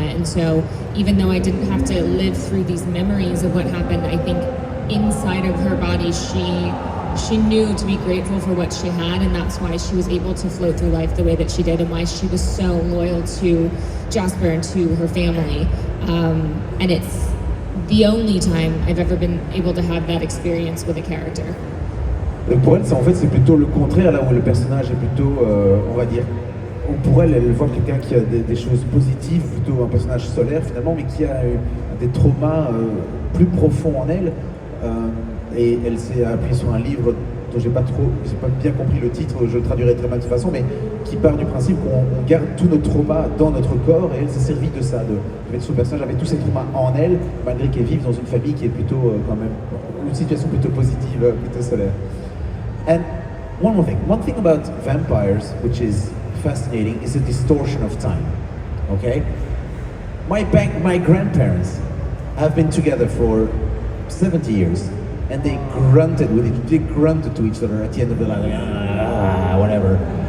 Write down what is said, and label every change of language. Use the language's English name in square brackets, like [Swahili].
[English] And so even though I didn't have to live through these memories of what happened, I think inside of her body, she knew to be grateful for what she had, and that's why she was able to float through life the way that she did, and why she was so loyal to Jasper and to her family. And it's the only time I've ever been able to have that experience with a character. [French] Pour elle, en fait, c'est plutôt le contraire, là où le personnage est plutôt, on va dire, pour elle, elle voit quelqu'un qui a des choses positives, plutôt un personnage solaire finalement, mais qui a des traumas plus profonds en elle. Et elle s'est appuyée sur un livre dont j'ai pas bien compris le titre, je traduirai très mal de toute façon, mais qui part du principe qu'on garde tous nos traumas dans notre corps, et elle s'est servie de ça. Ce personnage avait tous ses traumas en elle, malgré qu'elle vive dans une famille qui est plutôt quand même une situation plutôt positive, plutôt solaire. [English] And one thing about vampires, which is fascinating, is the distortion of time. Okay, my grandparents have been together for 70 years, and they grunted to each other at the end of the night, like, whatever.